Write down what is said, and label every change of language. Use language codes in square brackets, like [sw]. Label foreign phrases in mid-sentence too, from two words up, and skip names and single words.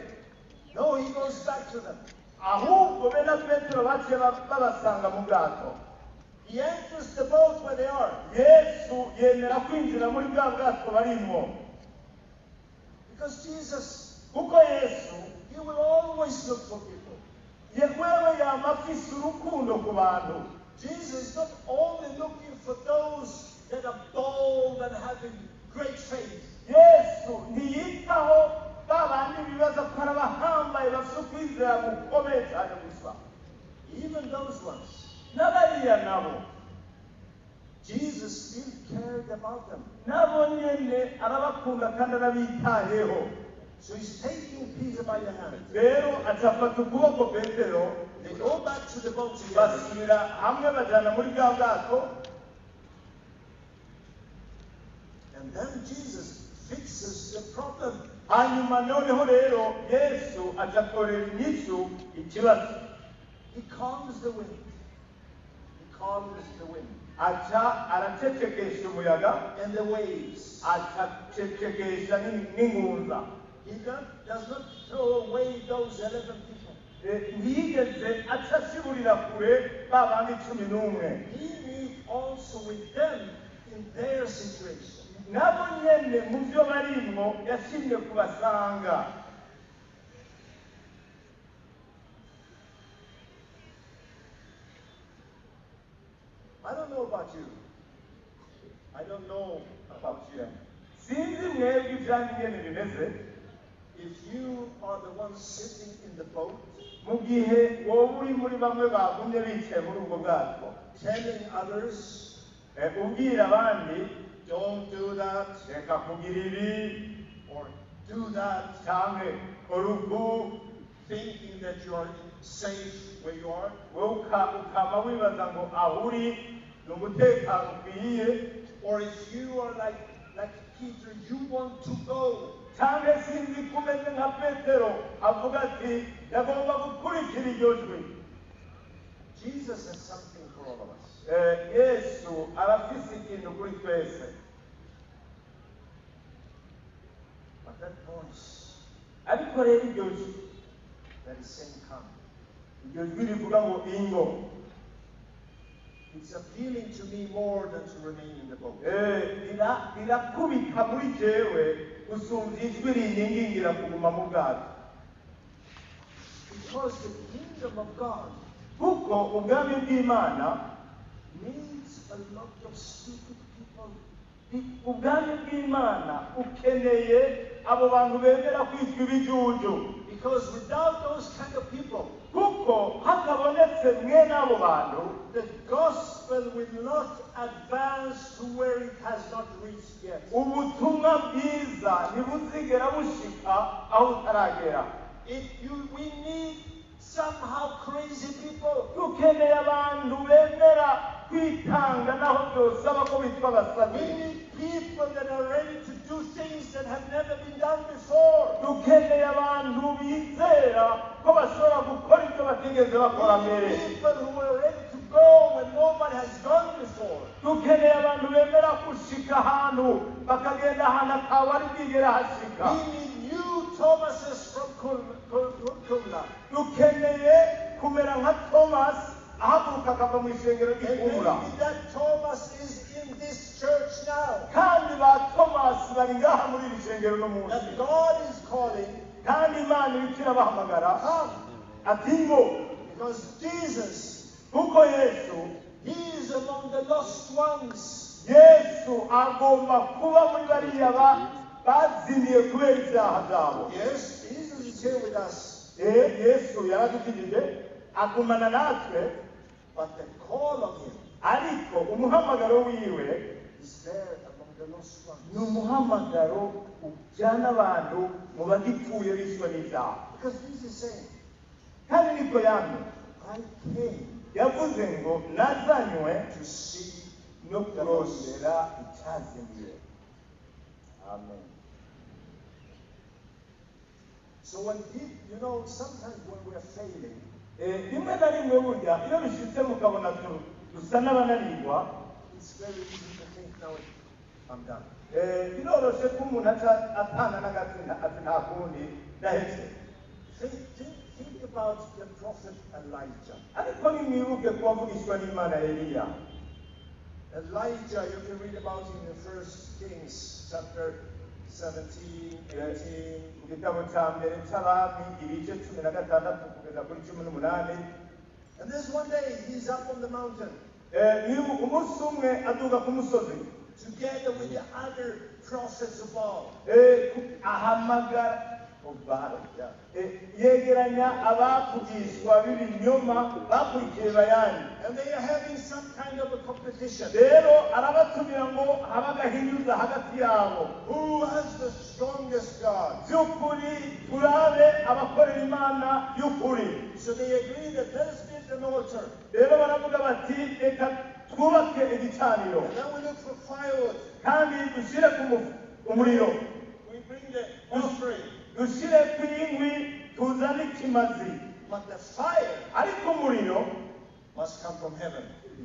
[en] No, he goes back to them. [rn] ahubwo be na petero baciye babasanga mu bwato. [en] He enters the boat where they are. [rn] yesu yemera kwinjira muri bwa bwato barimo, [en] Because Jesus, [rn] kuko yesu [en] he will always look for people. [rn] yewewe yama afise urukundo ku bantu. [en] Jesus is not only looking for those that are bold and having great faith. [rn] yesu ntiyitaho ba bandi bibaza ko ari abahambaye bafite ukwizera gukomeye cyane gusa, [en] Even those ones, [rn] n'abariya nabo [en] Jesus still cared about them. [rn] nabo nyene arabakunda kandi arabitayeho. [en] So he's taking Peter by the hand. [rn] rero acafata ukuboko petero, [en] They go back to the boat together. [rn] basubira hamwe bajana muri bwa bwato. [en] And then Jesus fixes the problem. [rn] hanyuma noneho rero yesu acatorera inyishu ikibazo. [en] He calms the wind. He calms the wind. [rn] aca aracecekesha umuyaga [en] and the waves. [rn] acecekesha n'ingunza. [en] He does not throw away those 11 people. [rn] ntiyigeze aca ashiburira kure ba bandi 11. [en] He meets also with them in their situation. [rn] nabo nyene mu byo barimwo yashimye kubasanga. [en] I don't know about you. I don't know about you. [rn] sinzi mwebwe ibyanyu nyene bimeze. [en] If you are the one sitting in the boat, [rn] mu gihe wowe uri muri bamwe bagumye bicaye muri ubwo bwato, [en] telling others, [rn] ubwira abandi [en] don't do that, [rn] reka kugira ibi [en] or do that, [rn] cyangwa urugu, [en] thinking that you are safe where you are, [rn] wowe ukama wibaza ngo aho uri ni umutekano ukwiye. [en] or if you are like Peter, you want to go, [rn] cyangwa sinzi kumeze nka Petero avuga ati yagomba gukurikira iryo jwi. [en] Jesus has something for all of us. [rn] Yesu arafise ikintu kuri twese. [en] But that voice [rn] ariko rero iryo jwi, [en] that is saying, come, [rn] iryo jwi rivuga ngo ingo, [en] it's appealing to me more than to remain in the boat. [rn] rirakubita muri jewe gusumvya ijwi rinyingingira kuguma mu bwato. [en] Because the kingdom of God [rn] kuko ubwami bw'Imana [en] needs a lot of stupid people. [rn] ubwami bw'Imana ukeneye abo bantu bemera kwitwa ibijuju. [en] Because without those kind of people, [rn] kuko hatabonetse mwene abo bantu, [en] the gospel will not advance to where it has not reached yet. [rn] ubutumwa bwiza ntibuzigera bushika aho utaragera. [en] We need somehow crazy people. [rn] dukeneye abantu bemera kwitanga naho byosaba ko bitwa [en] We [rn] abasazi. [en] need people that are ready to do things that have never been done before. [rn] dukeneye abantu bizera ko bashobora gukora ibyo batigeze bakora [en] We [rn] mbere. [en] need people who are ready to go when nobody has gone before. [rn] dukeneye abantu bemera gushika ahantu bakagenda ahantu atawari bwigera hashika. [en] We need new Thomases from Kumla. [rn] dukeneye kumera nka Thomas ahaguruka akava mu ishengero [en] And [rn] ry'Ikumla. [en] maybe that Thomas is in this church now. [rn] kandi ba Thomas bari ngaha muri iri shengero no munsi. [en] That God is calling, [rn] kandi Imana iriko irabahamagara [en] come. [rn] ati ngo, [en] Because Jesus, [rn] kuko Yesu [en] He is among the lost ones. [rn] Yesu agomba kuba muri bariya bazimiye kubera ibyaha byabo. [en] Yes, Jesus is here with us. [rn] Yesu yaradukijije agumana natwe, [en] But the call of Him [rn] ariko umuhamagaro wiwe [en] is there among the lost ones. [rn] ni umuhamagaro ujyana abantu mu bagipfuye bishwe n'ibyaha. [en] Because Jesus is saying, [rn] kandi niko yamye [en] I came [rn] yavuze ngo nazanywe [en] to see [rn] no kurondera icyazimiye. [en] Amen. So when people, sometimes when we are failing, [rn] rimwe na rimwe burya iyo bishitse mukabona dusa n'abananirwa, [en] it's very easy to think, now I'm done. [rn] biroroshe ko umuntu aca atana n'agatsina ati nta kundi ndahetse. [en] Think about the prophet Elijah. [rn] ariko nimwibuke ko wavugishwa n'Imana Eliya. [en] Elijah, you can read about him in 1 Kings chapter 17, 18. [rn] mu gitabo cya mbere cy'abami ibice 16 kugeza kuri 18. [en] And this one day he's up on the mountain [rn] nibuka umunsi umwe aduga ku musozi, [en] together with the other prophets of Baal. [rn] ahamagara yegeranya abavugishwa b'ibinyoma bakurikiye Bayali. [en] And they are having some kind of a competition. [rn] rero arabatumira ngo habe agahinyuza hagati yabo. [en] Who has the strongest God? [rn] by'ukuri turabe abakorera Imana y'ukuri. [en] So they agree that let us build an altar. [rn] rero baravuga bati reka twubake igicaniro [en] And then we look for firewood. [rn] kandi dushyire ku umuriro, [en] We bring the offering. [rn] dushyire ku inkwi tuzane ikimazi. [en] But the fire [rn] ariko umuriro [en] must come from heaven.